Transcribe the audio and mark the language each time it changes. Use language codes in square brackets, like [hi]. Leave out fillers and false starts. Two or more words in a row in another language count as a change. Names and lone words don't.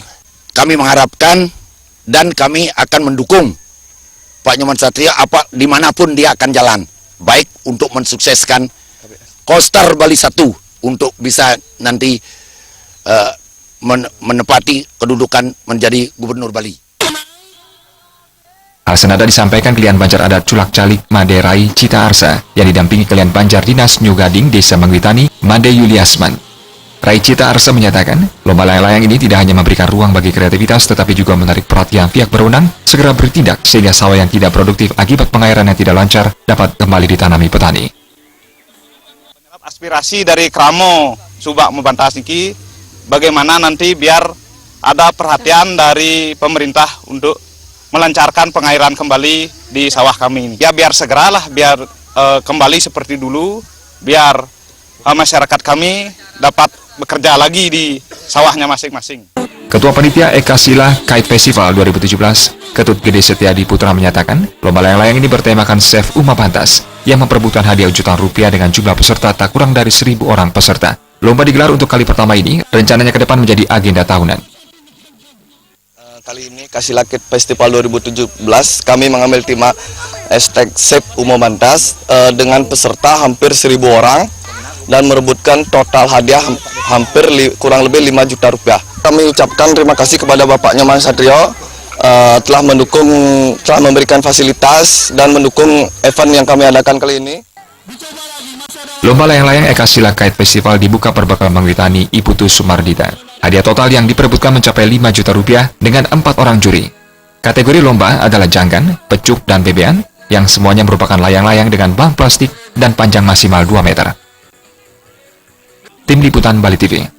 [id] Kami mengharapkan dan kami akan mendukung Pak Nyoman Satria dimanapun dia akan jalan. Baik untuk mensukseskan Koster Bali 1 untuk bisa nanti menepati kedudukan menjadi Gubernur Bali. Hal senada disampaikan Kelian Banjar Adat Culak Calik Maderai Cita Arsa yang didampingi Kelian Banjar Dinas Nyugading Desa Mengwitani Made Yuliasman. Rai Cita Arsa menyatakan, lomba layang-layang ini tidak hanya memberikan ruang bagi kreativitas tetapi juga menarik perhatian pihak berwenang segera bertindak sehingga sawah yang tidak produktif akibat pengairan yang tidak lancar dapat kembali ditanami petani. Aspirasi dari Kramo Subak Umebantas ini bagaimana nanti biar ada perhatian dari pemerintah untuk melancarkan pengairan kembali di sawah kami ini. Ya biar segeralah, biar kembali seperti dulu, biar masyarakat kami dapat bekerja lagi di sawahnya masing-masing. Ketua Panitia Ekasila Kite Festival 2017, Ketut Gede Setiadi Putra menyatakan, lomba layang-layang ini bertemakan Chef Umebantas yang memperebutkan hadiah jutaan rupiah dengan jumlah peserta tak kurang dari 1.000 orang peserta. Lomba digelar untuk kali pertama ini, rencananya ke depan menjadi agenda tahunan. Kali ini Ekasila Kite Festival 2017 kami mengambil tema #Chef Umebantas dengan peserta hampir 1.000 orang dan merebutkan total hadiah hampir kurang lebih 5 juta rupiah. Kami ucapkan terima kasih kepada Bapak Nyoman Satrio telah memberikan fasilitas dan mendukung event yang kami adakan kali ini. Lomba layang-layang Ekasila Kite Festival dibuka perbekal Mengwitani Iputu Sumardita. Hadiah total yang diperebutkan mencapai 5 juta rupiah dengan 4 orang juri. Kategori lomba adalah janggan, pecuk, dan bebean, yang semuanya merupakan layang-layang dengan bahan plastik dan panjang maksimal 2 meter. Tim Liputan Bali TV.